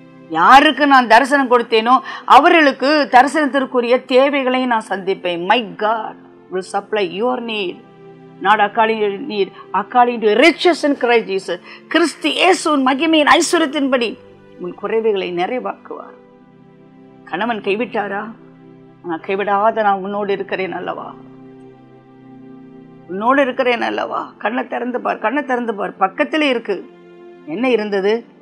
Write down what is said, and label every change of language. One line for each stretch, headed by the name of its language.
Tamil: யாருக்கு நான் தரிசனம் கொடுத்தேனோ அவர்களுக்கு தரிசனத்திற்குரிய தேவைகளை நான் சந்திப்பேன்.
English: My God will supply your need, not according to your need, according to riches in Christ Jesus.
Tamil: கிறிஸ்து இயேசுவின் மகிமையின் ஐஸ்வரியத்தின்படி உன் குறைவுகளை நிறைவாக்குவார். கணவன் கைவிட்டாரா? நான் கைவிடாத நான் உன்னோடு இருக்கிறேன் அல்லவா, உன்னோடு இருக்கிறேன் அல்லவா. கண்ணை திறந்து பார், கண்ணை திறந்து பார், பக்கத்திலே இருக்கு. என்ன இருந்தது?